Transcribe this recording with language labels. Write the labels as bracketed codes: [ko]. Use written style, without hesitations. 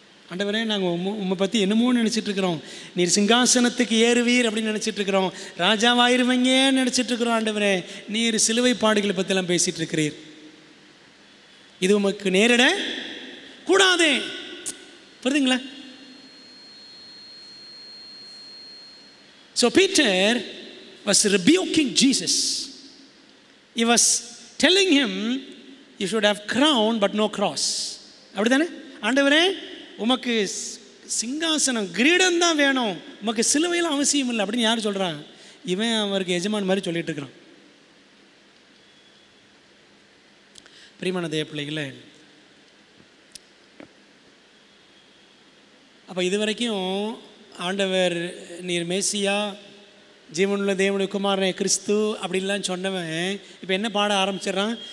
[ta] ஆண்டவரே நாங்கள் உம்மை பற்றி என்னமோ நினச்சிட்ருக்கிறோம், நீர் சிங்காசனத்துக்கு ஏறுவீர் அப்படின்னு நினச்சிட்ருக்கிறோம், ராஜாவாயிருவீங்கன்னு நினச்சிட்ருக்கிறோம். ஆண்டவரே நீர் சிலுவை பாடுகளை பற்றிலாம் பேசிகிட்டு இருக்கிறீர், இது உமக்கு நேரிட கூடாதே. புரியுதுங்களா? [en] So Peter was rebuking Jesus. He was telling him you should have crown but no cross. [ta] அப்படிதானே? ஆண்டவரே உமக்கு சிங்காசனம் கிரீடம் தான் வேணும், உமக்கு சிலுவையில் அவசியம் இல்லை அப்படின்னு யார் சொல்கிறான்? இவன் அவருக்கு எஜமான் மாதிரி சொல்லிட்டு இருக்கிறான். பிரியமான தேவ பிள்ளைகளே, அப்போ இதுவரைக்கும் ஆண்டவர் நீர் மேசியா, ஜீவனுள்ள தேவனுடைய குமாரனே கிறிஸ்து அப்படின்லாம் சொன்னவன் இப்போ என்ன பாட ஆரம்பிச்சிடறான்?